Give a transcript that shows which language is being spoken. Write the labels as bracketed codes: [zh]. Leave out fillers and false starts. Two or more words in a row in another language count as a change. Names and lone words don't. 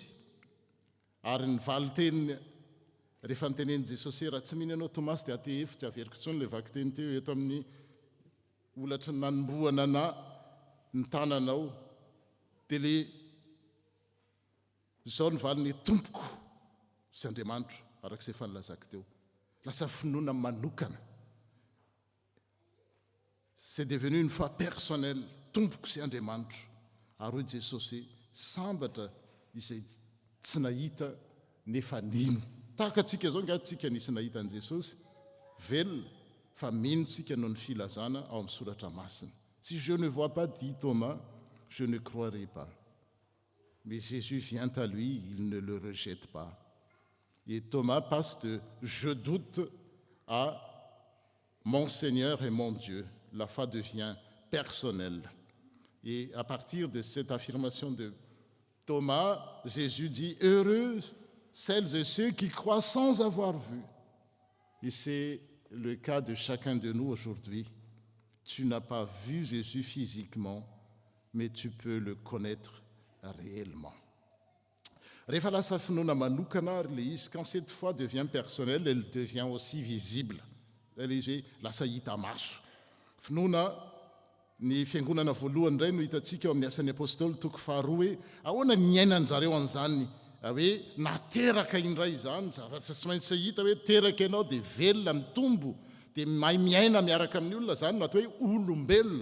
[mg] Ary nivaly teniny rehefa nitenen'i Jesosy raha tsy mino ianao Tomasy dia aty efitsy averiko tsony le vaky teny teo eto amin'ny olatra nanombohana ny tananao. Dia le zao nivaly ny tompoko sy Andriamanitra arak'izay efa nilazako teo. Lasa finoana manokana. [fr] C'est devenu une foi personnelle. [mg] Tompoko sy Andriamanitra. Ary hoy Jesosy sambatra izay tsy nahita nefa nino. Tahaka antsika zao nga tsika nisy nahita an Jesosy, velona, fa mino tsika noho ny filazana ao amin'ny soratra masina. [fr] Si je ne vois pas, dit Thomas, je ne croirai pas. Mais Jésus vient à lui, il ne le rejette pas. Et Thomas passe de « je doute » à « mon Seigneur et mon Dieu ». La foi devient personnelle. Et à partir de cette affirmation de Thomas, Jésus dit « heureux celles et ceux qui croient sans avoir vu ». Et c'est le cas de chacun de nous aujourd'hui. Tu n'as pas vu Jésus physiquement, mais tu peux le connaître réellement. [mg] Rehefa lasa finoana manokana ary le izy, [fr] quand cette foi devient personnelle, elle devient aussi visible. [mg] Le izy hoe lasa hita maso. Finoana ny fiangonana voalohany indray no hitantsika eo amin'ny asan'ny apôstôly toko faharoa hoe ahoana miainan'zareo an'izany hoe nateraka indray izany, zavatra tsy maintsy hita hoe teraka ianao dia velona mitombo dia mahay miaina miaraka amin'ny olona, zany natao hoe olombelona.